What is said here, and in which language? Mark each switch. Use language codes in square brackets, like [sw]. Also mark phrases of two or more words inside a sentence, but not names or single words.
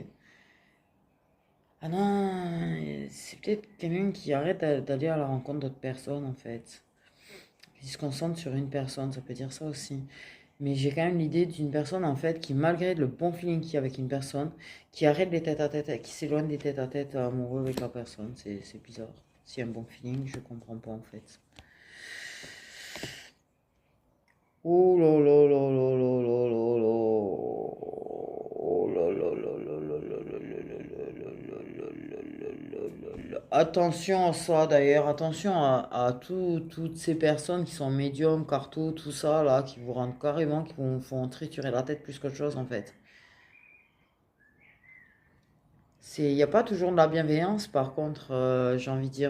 [fr] Ah non, c'est peut-être quelqu'un qui arrête d'aller à la rencontre d'autres personnes, en fait. Qui se concentre sur une personne, ça peut dire ça aussi. Mais j'ai quand même l'idée d'une personne, en fait, qui, malgré le bon feeling qu'il y a avec une personne, qui arrête les tête-à-tête, qui s'éloigne des tête-à-tête amoureux avec la personne. C'est bizarre. S'il y a un bon feeling, je comprends pas, en fait. Oh là là là là là là là là. Oh là là là là là là là là là là là là. Attention à ça d'ailleurs, attention à toutes ces personnes qui sont médiums, carto, tout ça là, qui vous rendent carrément, qui vous font triturer la tête plus qu'autre chose en fait. Il n'y a pas toujours de la bienveillance, par contre, j'ai envie de dire.